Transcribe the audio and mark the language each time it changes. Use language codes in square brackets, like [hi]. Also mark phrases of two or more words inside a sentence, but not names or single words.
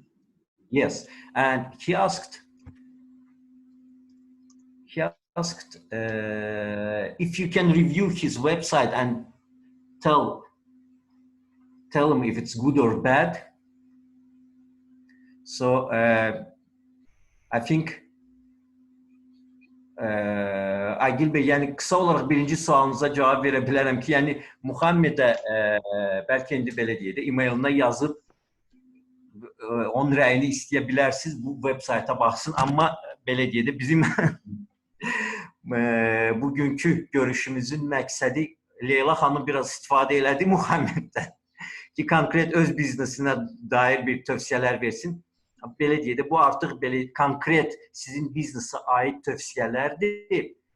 [en] Yes, and he asked if you can review his website and tell him if it's good or bad. So I think [tr] Agil Bey, yani kısa olarak birinci sualınıza cevap verebilirim ki, yani Muhammed'e belki indi belediyede e-mailine yazıp onun rəyini isteyebilirsiniz, bu website'a baksın, ama belediyede bizim [az] bugünkü görüşümüzün məqsədi Leyla xanım biraz istifadə elədi Muhammed'dən ki, konkret öz biznesinə dair bir tövsiyələr versin. Belediyede bu artıq belə konkret sizin biznesə aid tövsiyələrdir.